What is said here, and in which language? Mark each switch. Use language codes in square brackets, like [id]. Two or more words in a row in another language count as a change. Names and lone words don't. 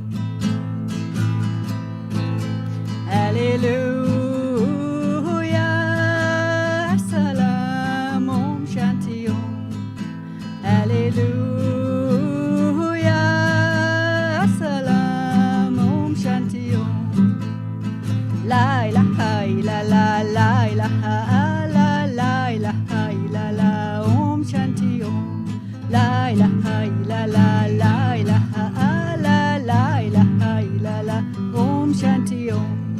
[sa] Hallelujah, Salam ॐ शान्ति ॐ. Hallelujah, Salam ॐ शान्ति ॐ. [ar] لا إله إلا الله، لا إله الله، لا إله إلا الله, [sa] ॐ शान्ति ॐ. [ar] لا إله إلا الله، لا إله الله، لا إله إلا الله, [sa] ॐ शान्ति ॐ.